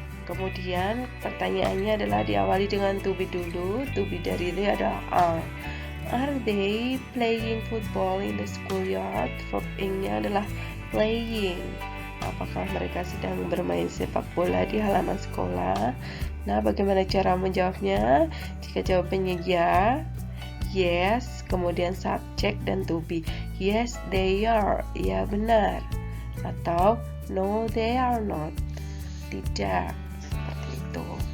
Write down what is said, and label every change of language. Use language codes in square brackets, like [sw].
[id] Kemudian pertanyaannya adalah diawali dengan to be dulu. To be dari they adalah are. [en] Are they playing football in the schoolyard? [id] Verb ing-nya adalah playing. Apakah mereka sedang bermain sepak bola di halaman sekolah? Nah, bagaimana cara menjawabnya? Jika jawabannya ya, yes, kemudian subjek dan to be. [en] Yes, they are. [id] Ya, benar. Atau [en] no, they are not. [id] Tidak. Seperti itu.